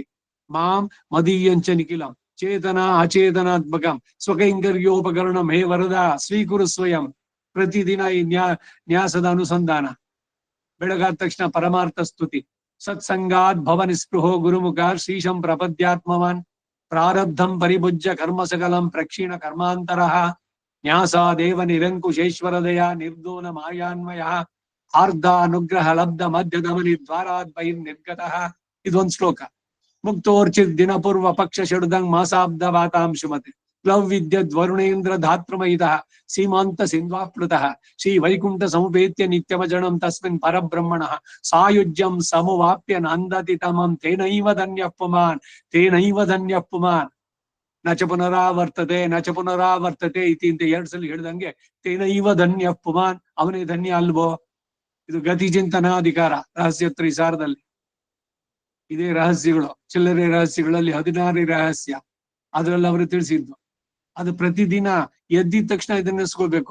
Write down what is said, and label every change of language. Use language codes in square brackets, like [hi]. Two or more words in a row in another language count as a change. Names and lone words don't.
[sa] ಮಾಂ ಮದೀಯಂಚ ನಿಖಿಲಂ ಚೇತನ ಅಚೇತನಾತ್ಮಕಂ ಸ್ವಕೈಂಕರ್ಯೋಪಕರಣಂ ಹೇ ವರದ ಸ್ವೀಕುರು ಸ್ವಯಂ. [kn] ಪ್ರತಿದಿನ ಈ ನ್ಯಾಸದ ಅನುಸಂಧಾನ. ಬೆಳಗಾದ ತಕ್ಷಣ ಪರಮಾರ್ಥ ಸ್ತುತಿ. [sa] ಸತ್ಸಂಗಾತ್ ಭವ ನಿಸ್ಪೃಹೋ ಗುರುಮುಖ ಶ್ರೀಶಂ ಪ್ರಪದ್ಯಾತ್ಮವಾನ್ ಪ್ರಾರಬ್ಧಂ ಪರಿಭುಜ್ಯ ಕರ್ಮ ಸಕಲಂ ಪ್ರಕ್ಷೀಣ ಕರ್ಮಾಂತರ ನ್ಯಾಸಾದೇವ ನಿರಂಕುಶೇಶ್ವರದಯ ನಿರ್ದೋನ ಮಾಯಾನ್ವಯ ಆರ್ಧ ಅನುಗ್ರಹ ಲಬ್ಧ ಮಧ್ಯದಮನಿ ದ್ವಾರಾದ್ ಬಹಿರ್ ನಿರ್ಗತಃ. [kn] ಇದೊಂದು ಶ್ಲೋಕ. [sa] ಮುಕ್ತೋರ್ಚಿತ್ ದಿನಪೂರ್ವ ಪಕ್ಷ ಷಡುದಂಗ್ ಮಾಸಾಬ್ದ ವಾತಾಂಶುಮತೆ ಕ್ಲವ್ ವಿದ್ಯದ್ ವರುಣೇಂದ್ರ ಧಾತೃಮಯಿತಃ ಸೀಮಾಂತ ಸಿಂಧ್ವಾಪ್ಲುತಃ ಶ್ರೀ ವೈಕುಂಠ ಸಮುಪೇತ್ಯ ನಿತ್ಯವಜಣಂ ತಸ್ಮಿನ್ ಪರಬ್ರಹ್ಮಣಃ ಸಾಯುಜ್ಯಂ ಸಮುವಾಪ್ಯ ನಂದತಿ ತಮಂ ತೇನೈವ ಧನ್ಯಃ ಪುಮಾನ್ ತೇನೈವ ಧನ್ಯಃ ಪುಮಾನ್ ನಚ ಪುನರಾವರ್ತತೆ ನಚ ಪುನರಾವರ್ತತೆ ಇತಿ [kn] ಅಂತ 2 ಸಲ ಹೇಳ್ದಂಗೆ [sa] ತೇನೈವ ಧನ್ಯಃ ಪುಮಾನ್. [kn] ಅವನೇ ಧನ್ಯ ಅಲ್ವೋ? ಇದು ಗತಿ ಚಿಂತನಾಧಿಕಾರ ರಹಸ್ಯೋತ್ತರ ಸಾರದಲ್ಲಿ ಇದೇ ರಹಸ್ಯಗಳು. ಚಿಲ್ಲರೆ ರಹಸ್ಯಗಳಲ್ಲಿ 16 ರಹಸ್ಯ ಅದ್ರಲ್ಲಿ ಅವರು ತಿಳಿಸಿದ್ದು. ಅದು ಪ್ರತಿದಿನ ಎದ್ದಿದ ತಕ್ಷಣ ಇದನ್ನ ನೆನೆಸ್ಕೊಳ್ಬೇಕು.